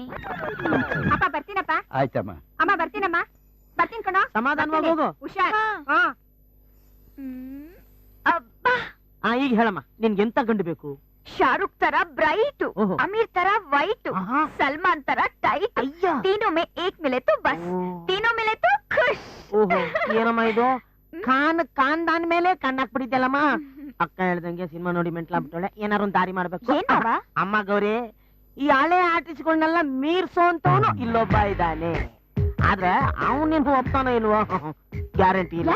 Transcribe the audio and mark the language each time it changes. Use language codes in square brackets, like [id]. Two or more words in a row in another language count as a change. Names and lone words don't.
[kn] ಅಪ್ಪ ಬರ್ತೀನಪ್ಪ. ಆಯ್ತಮ್ಮ. ಅಮ್ಮ ಬರ್ತೀನಮ್ಮ. ಬರ್ತೀನಿ ಕಣ. ಸಮಾಧಾನವಾಗಿ ಹೋಗು. ಹುಷಾರ್. ಹಾ ಅಬ್ಬಾ, ಈಗ ಹೇಳಮ್ಮ, ನಿನ್ಗೆ ಎಂತ ಗಂಡು ಬೇಕು? ಶಾರುಖ್ ತರ ಬ್ರೈಟ್, ಓಹೋ. ಅಮೀರ್ ತರ ವೈಟ್, ಆಹಾ. ಸಲ್ಮಾನ್ ತರ ಟೈಟ್. ಅಯ್ಯ. [hi] तीनों में एक मिले तो बस, तीनों मिले तो खुश. [kn] ಓಹೋ, ಏನಮ್ಮ ಇದು? ಕಾನ್ದಾನ್ ಮೇಲೆ ಕಣ್ಣಾಕ್ಬಿಟ್ಟಿದ್ದಲ್ಲಮ್ಮ. ಅಕ್ಕ ಹೇಳ್ದಂಗೆ ಸಿನಿಮಾ ನೋಡಿ ಮೆಂಟ್ಲಾಗ್ಬಿಟ್ಟಳೆ. ಏನಾರು ಒಂದ್ ದಾರಿ ಮಾಡ್ಬೇಕು. ಏನ್ ಮಾವ? ಅಮ್ಮ ಗೌರಿ, ಈ ಹಳೆ ಆರ್ಟಿಸ್ಟ್ಗಳನ್ನೆಲ್ಲ ಮೀರ್ಸೋಂತವನು ಇಲ್ಲೊಬ್ಬ ಇದ್ದಾನೆ. ಆದ್ರೆ ಅವನಿನ್ ಒಪ್ತಾನೋ ಇಲ್ವೋ ಗ್ಯಾರಂಟಿ ಇಲ್ಲ.